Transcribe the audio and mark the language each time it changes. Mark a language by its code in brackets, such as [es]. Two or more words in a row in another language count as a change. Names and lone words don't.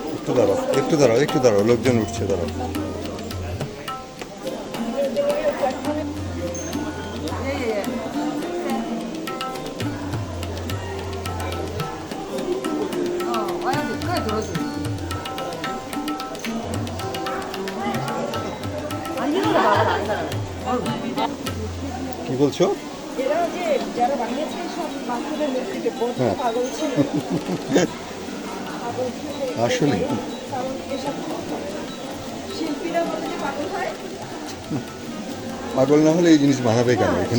[bn] একটু দাঁড়াও, লোকজন উঠছে, দাঁড়াও। [ko] 와야지. 그래 들어줘. 아니 이거 봐봐 안 살아. [bn] কি বলছো? এরা যে যারা বানিয়েছে সব মানুষের মূর্তিকে বড় হ্যাঁ। পাগল ছিল পাগল ছিল আসলে কারণ এসব শিল্পীরা বলে যে পাগল হয় পাগল না হলে এই জিনিস বানাবে কেন এখানে?